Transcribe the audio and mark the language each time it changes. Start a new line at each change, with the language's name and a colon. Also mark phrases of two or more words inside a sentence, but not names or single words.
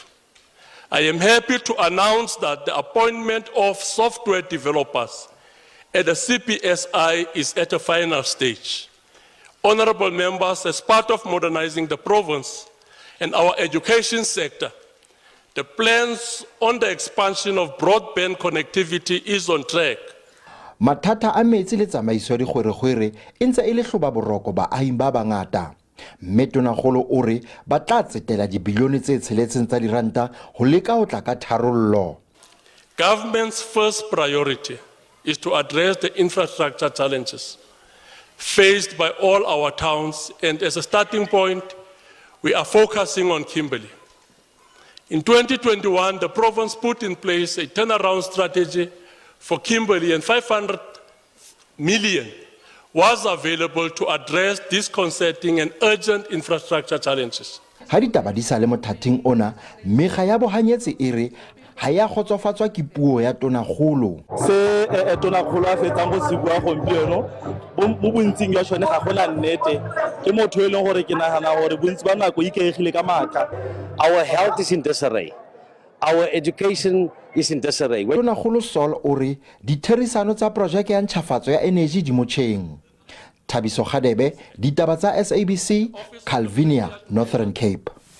English: I am happy to announce that the appointment of software developers at the CPSI is at a final stage. Honorable members, as part of modernizing the province and our education sector, the plans on the expansion of broadband connectivity is on track.
Southern Sotho: Mathata a metsi le tsamaiso ya dikgwerekgwere e ntse e le hloba boroko baahing ba bangata. Mme Tonakgolo o re ba tla tsetela dibilione tse 6 tsa diranta ho leka ho tla ka tharollo.
English: Government's first priority is to address the infrastructure challenges faced by all our towns, and as a starting point, we are focusing on Kimberley. In 2021, the province put in place a turnaround strategy for Kimberley, and 500 million was available to address disconcerting and urgent infrastructure challenges.
Southern Sotho: Ha ditaba di sa le mothating ona, mekga ya bohanyetsi e re ha ya khotsofatswa ke puo ya Tonakgolo.
Tswana: Se Tonakgolo a fetsang go sibua gompieno mo bontsing ya tshone ga gona nnete ke motho e leng gore ke nagana gore bontsi ba nako ikaegile ka maaka.
English: Our health is in disarray. Our education is in disarray.
Southern Sotho: Tonakgolo Saul o re ditherisano tsa projeke ya ntjhafatso ya energy di motjheng. Thabiso Gadebe, Ditaba tsa SABC, Calvinia, Northern Cape.